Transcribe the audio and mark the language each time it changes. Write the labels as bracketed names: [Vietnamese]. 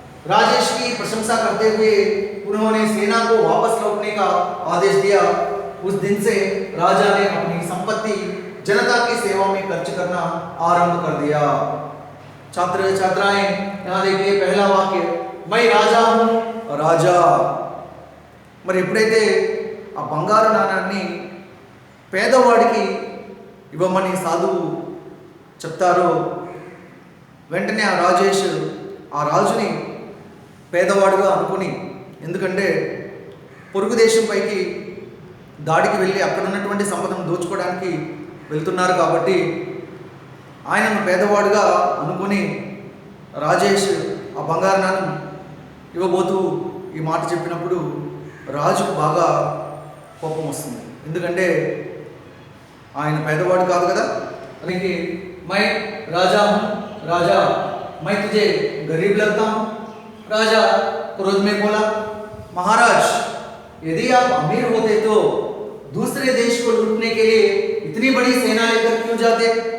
[Hindi] राजेश की प्रशंसा करते हुए उन्होंने सेना को वापस लौटने का आदेश दिया। उस दिन से राजा ने अपनी संपत्ति जनता की सेवा में खर्च करना आरंभ कर दिया। छात्र छात्राएं यहाँ देखिए, पहला वाक्य, मैं राजा हूँ राजा। [Telugu] మరి ఎప్పుడైతే ఆ బంగారు నాణాన్ని పేదవాడికి ఇవ్వమని సాధువు చెప్తారో వెంటనే ఆ రాజేష్ ఆ రాజుని పేదవాడుగా అనుకుని, ఎందుకంటే పొరుగు దేశంపైకి దాడికి వెళ్ళి అక్కడ ఉన్నటువంటి సంపదను దోచుకోవడానికి వెళ్తున్నారు కాబట్టి ఆయనను పేదవాడుగా అనుకుని రాజేష్ ఆ బంగారు నాణం ఇవ్వబోతూ ఈ మాట చెప్పినప్పుడు రాజుకు బాగా కోపం వస్తుంది, ఎందుకంటే ఆయన పేదవాడు కాదు కదా. అందుకే [Hindi] मैं राजा हूँ राजा, मैं तुझे गरीब लगता हूँ। राजा क्रोध में बोला, महाराज यदि आप अमीर होते तो दूसरे देश को लूटने के लिए इतनी बड़ी सेना लेकर क्यों जाते।